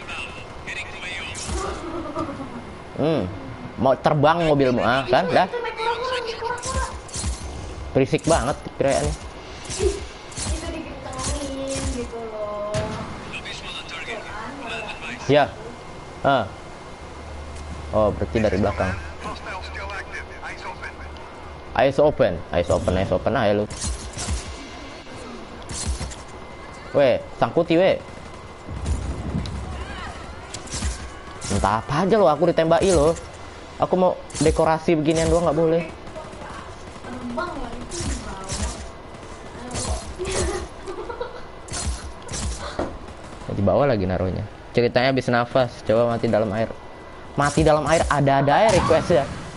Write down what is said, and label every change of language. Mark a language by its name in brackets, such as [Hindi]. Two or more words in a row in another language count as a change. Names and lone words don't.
[Indonesian] Mau terbang mobilmu kan? Dah. Berisik banget kiraannya. Itu dikencengin gitu loh. Ya. Oh, berarti dari belakang. [English] Hostile still active. Eyes open. Eyes open [Indonesian] aja lu. Weh, sangkuti weh. Entah apa aja lo, aku ditembaki lo. Aku mau dekorasi beginian doang nggak boleh. Terbang ya itu di bawah. Di bawah lagi naruhnya. Ceritanya habis nafas, coba mati dalam air. Mati dalam air ada air request ya.